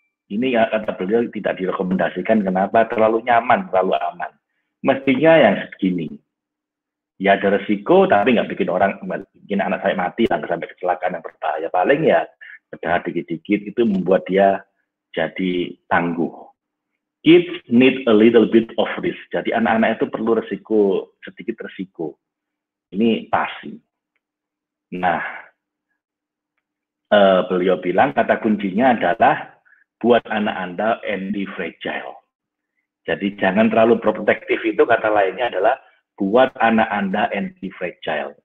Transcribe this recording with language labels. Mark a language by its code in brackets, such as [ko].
[id] Ini kata beliau tidak direkomendasikan. Kenapa? Terlalu nyaman, terlalu aman. Mestinya yang segini. Ya ada resiko, tapi nggak bikin anak saya mati, nggak sampai kecelakaan yang berbahaya. Paling ya berdarah dikit-dikit itu membuat dia jadi tangguh. [en] Kids need a little bit of risk. [id] Jadi anak-anak itu perlu resiko, sedikit resiko. Ini pasti. Nah, beliau bilang kata kuncinya adalah buat anak Anda anti-fragile. Jadi jangan terlalu protektif, itu kata lainnya adalah buat anak Anda anti-fragile.